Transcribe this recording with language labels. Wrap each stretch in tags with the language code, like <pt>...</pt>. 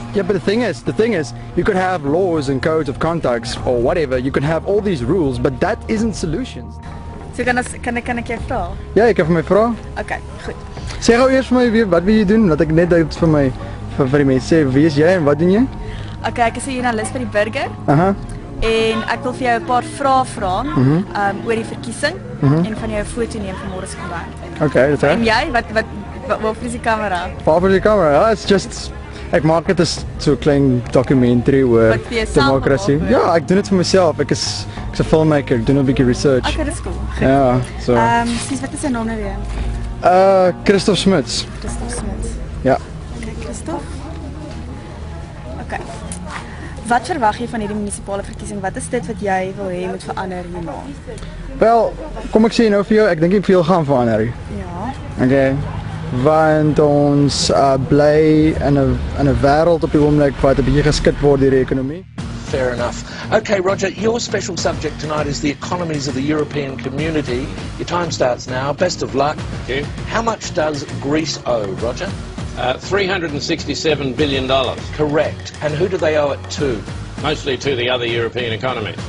<en>Yeah, but the thing is, you could have laws and codes of conduct or whatever. You could have all these rules, but that isn't solutions.</en> <af>So kan ek jou vra? Ja, ek kan vir my vra. Okay, goed. Sê gou eers vir my wat wil jy doen? Laat ek net dit vir my vir die mense sê, wie is jy en wat doen jy? Okay, ek is 'n joernalis by die Burger. Aha. En ek wil vir jou 'n paar vrae vra oor die verkiesing en van jou 'n foto neem van môre se koerant.</af> <en>Okay, that's right.</en> <af>En jy, wat is die kamera? Waar is die kamera? Ja,</af> <en>it's just</en> <af>ek maak dit as so 'n klein dokumentary oor demokrasie. Ja, ek doen dit vir myself. Ek's 'n filmmaker, ek doen 'n bietjie research. Okay, dis cool. Ja, so. Sies wat is sy naam nou weer? Christoph Smuts. Christoph Smuts. Ja. Okay, Christoph. Okay. Wat verwag jy van hierdie munisipale verkiesing? Wat is dit wat jy wil hê moet verander hierna? Wel, kom ek sê nou vir jou, ek dink nie veel gaan verander nie. Ja. Okay. Want ons bly in 'n wêreld op die oomblik wat 'n bietjie geskit word deur die ekonomie.</af> <en>Fair enough. Okay, Roger, your special subject tonight is the economies of the European community. Your time starts now. Best of luck. Thank you. How much does Greece owe, Roger? $367 billion. Correct. And who do they owe it to? Mostly to the other European economies.</en>